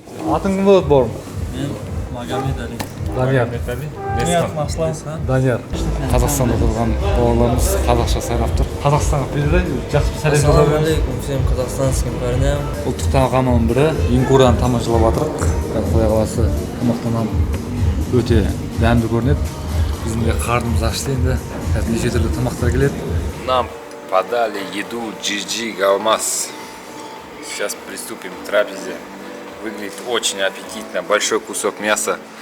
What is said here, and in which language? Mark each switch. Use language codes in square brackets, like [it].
[kk] Атың кім болады, бауырым? Мен Магомед Али. Данияр. Данияр. Қазақстанда тұрған бауырларымыз қазақша сайрап тұр. Қазақстанға передай, жақсы сәлем жолдап. [ru] Ассаламу алейкум всем казахстанским парням. [kk] Ұлттық тағамның бірі ингураны тамашалап жатырық. Құдай қаласа тамақтанам өте дәмді көрінеді. Біздің де қарнымыз ашты енді. Қазір неше түрлі тамақтар келеді. [ru] Нам подали еду GG Галмаз. Сейчас приступим к трапезе. Выглядит очень аппетитно. Большой кусок мяса.